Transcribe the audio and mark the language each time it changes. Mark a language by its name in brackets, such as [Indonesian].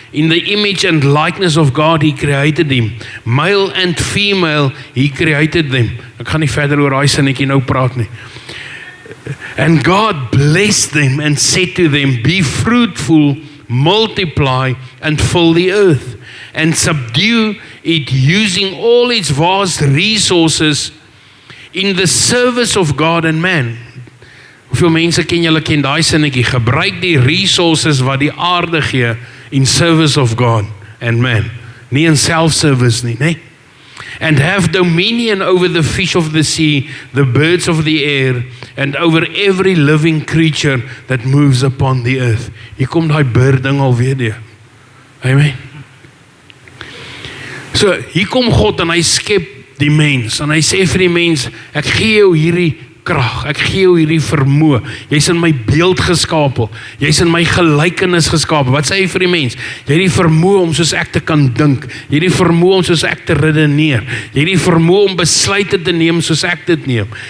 [English] In the image and likeness of God he created him. Male and female he created them. [Afrikaans] Ek gaan nie verder oor daai sinnetjie nou praat nie. [English] And God blessed them and said to them, be fruitful, multiply and fill the earth and subdue it, using all its vast resources in the service of God and man. [Afrikaans] Hoeveel mense ken daai sinnetjie, gebruik die resources wat die aarde gee [English] in service of God and man. [Afrikaans] Nie in self-service nie, nee. [English] And have dominion over the fish of the sea, the birds of the air, and over every living creature that moves upon the earth. [Afrikaans] Hier kom daai bird ding alweer deur. Amen. So, hier kom God en hy skep die mens, en hy sê vir die mens, ek gee jou hierdie krag, ek gee jou hierdie vermoë, jy's in my beeld geskape, jy's in my gelykenis geskape. Wat sê hy vir die mens? Jy het die vermoë om soos ek te kan dink, jy het die vermoë om soos ek te redeneer, jy het die vermoë om besluite te neem soos ek dit neem.